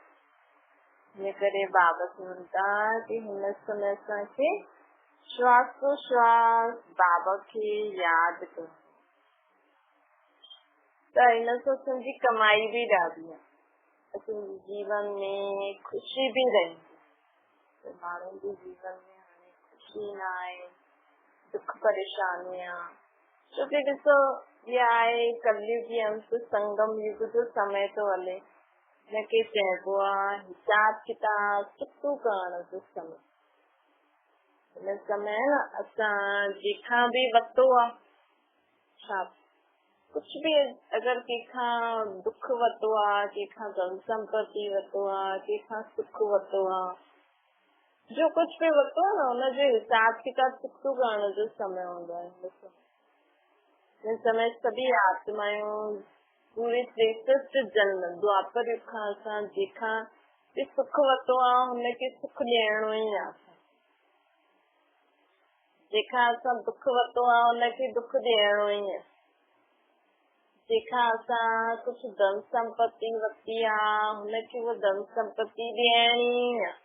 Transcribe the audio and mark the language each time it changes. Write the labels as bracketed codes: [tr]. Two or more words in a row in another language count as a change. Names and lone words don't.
[sd] इन करे बाबा चवनि था कि हिन समय असांखे श्वासोश्वास बाबा खे यादि कयो त हिन सां असांजी कमाई बि ॾाढी आहे। असांजे जीवन में ख़ुशी बि रहंदी। माण्हुनि जे जीवन में हाणे ख़ुशी न आहे, दुख परेशानियां। छोकी ॾिसो इहा आहे कलयुग जी अंत, संगम युग जो समय थो हले। हिनखे चइबो आहे हिसाब किताब चुकतो करण जो समय। हिन समय न असां जंहिंखां बि वरितो आहे, छा कुझु बि अगरि कंहिंखां दुख वरितो आहे, कंहिंखां धन संपत्ति वरितो आहे, कंहिंखां सुख वरितो आहे, जो कुझु बि वरितो आहे न हुनजो हिसाब किताब चुकतो करण जो समय हूंदो आहे। हिन समय सभी आत्मायूं पूरे श्रेष्ठ जन्म द्वापर युग खां असां जंहिंखां बि सुख वरितो आहे हुनखे सुख ॾियणो ई आहे। जंहिंखां असां दुख वरितो आहे हुनखे दुख ॾियणो ई आहे। जंहिंखां असां कुझु धन संपत्ति वरिती आहे हुनखे उहा धन संपत्ति ॾियणी आहे।